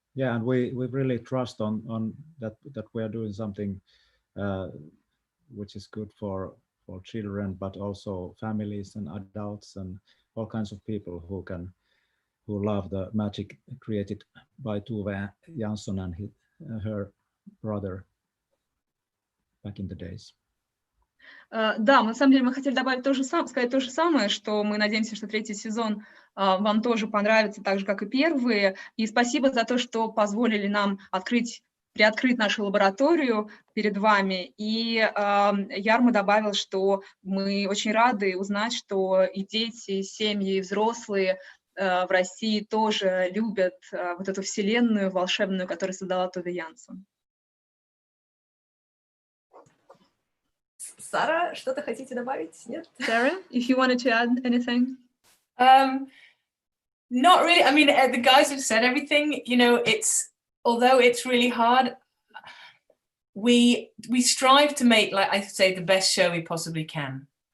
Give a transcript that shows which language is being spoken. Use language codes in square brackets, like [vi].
[en] Yeah, and we really trust on that we are doing something which is good for children, but also families and adults and all kinds of people who love the magic created by Tove Jansson and her brother back in the days. [ru] Да, на самом деле мы хотели добавить сказать то же самое, что мы надеемся, что 3-й сезон вам тоже понравится, так же, как и 1-й. И спасибо за то, что позволили нам открыть приоткрыть нашу лабораторию перед вами. И Яррмо добавил, что мы очень рады узнать, что и дети, и семьи, и взрослые в России тоже любят вот эту вселенную волшебную, которую создала Тове Янсен. Сара, что-то хотите добавить? Нет? [en] Sarah, if you wanted to add anything? Not really. I mean, the guys have said everything. You know, although it's really hard, we strive to make, like I say, the best show we possibly can.